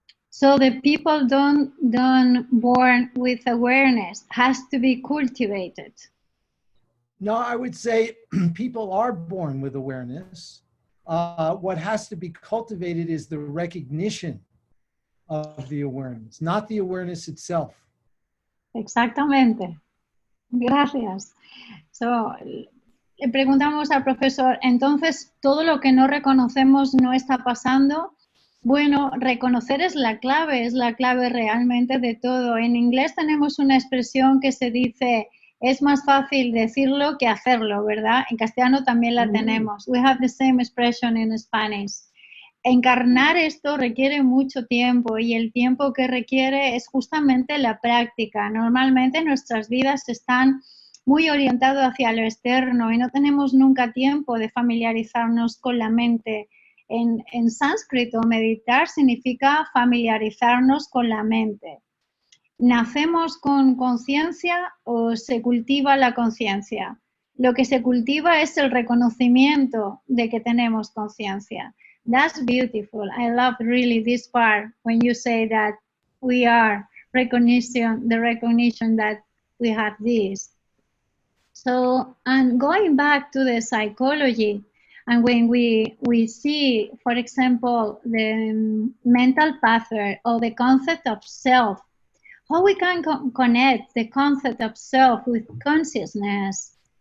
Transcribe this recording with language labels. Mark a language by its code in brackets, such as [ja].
[en] So the people don't born with awareness, has to be cultivated. No, I would say people are born with awareness. What has to be cultivated is the recognition of the awareness, not the awareness itself. [es] Exactamente. Gracias. So, le preguntamos al profesor, entonces, ¿todo lo que no reconocemos no está pasando? Bueno, reconocer es la clave realmente de todo. En inglés tenemos una expresión que se dice, es más fácil decirlo que hacerlo, ¿verdad? En castellano también la tenemos. [en] We have the same expression in Spanish. [es] Encarnar esto requiere mucho tiempo y el tiempo que requiere es justamente la práctica. Normalmente nuestras vidas están muy orientadas hacia lo externo y no tenemos nunca tiempo de familiarizarnos con la mente. En sánscrito, meditar significa familiarizarnos con la mente. ¿Nacemos con conciencia o se cultiva la conciencia? Lo que se cultiva es el reconocimiento de que tenemos conciencia. [en] That's beautiful. I love really this part when you say that we are the recognition that we have this. So, and going back to the psychology, and when we see, for example, the mental pattern or the concept of self, how we can connect the concept of self with consciousness?